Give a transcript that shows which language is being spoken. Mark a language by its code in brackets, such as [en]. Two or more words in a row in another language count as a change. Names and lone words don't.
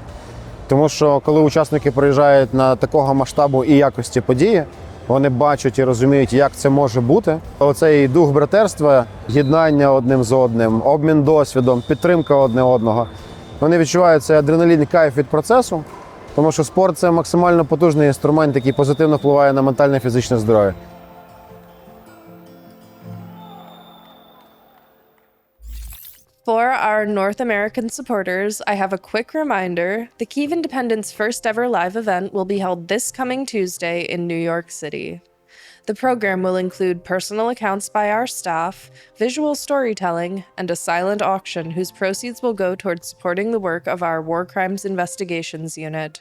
[uk] Тому що коли учасники приїжджають на такого масштабу і якості події, вони бачать і розуміють, як це може бути. Оцей дух братерства, єднання одним з одним, обмін досвідом, підтримка одне одного. Вони відчувають цей адреналін і кайф від процесу, тому що спорт – це максимально потужний інструмент, який позитивно впливає на ментальне і фізичне здоров'я. [en] For our North American supporters, I have a quick reminder. The Kyiv Independent's first ever live event will be held this coming Tuesday in New York City. The program will include personal accounts by our staff, visual storytelling, and a silent auction whose proceeds will go towards supporting the work of our War Crimes Investigations Unit.